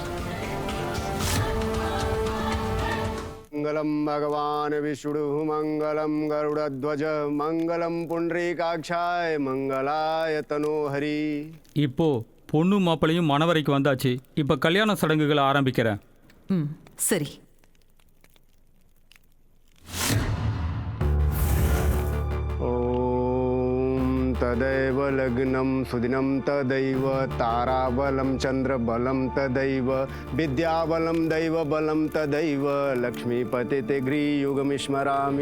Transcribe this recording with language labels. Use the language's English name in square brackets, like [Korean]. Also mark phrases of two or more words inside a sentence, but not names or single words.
[Sanskrit] मङ्गलं भगवान् विष्णुः मङ्गलं गरुडध्वजः मङ्गलं पुण्डरीकाक्षाय मङ्गलाय तनोहरिः. [Tamil] இப்போ பொண்ணு மாப்பிளையும் மணவரைக்கு வந்தாச்சு. இப்போ கல்யாண சடங்குகளை ஆரம்பிக்கிறேன். சரி. [Sanskrit] तदैव लग्नं सुदिनं तदैव ताराबलं चन्द्रबलं तदैव विद्याबलं दैवबलं तदैव लक्ष्मीपतिते गृहयुगमिस्मरामि.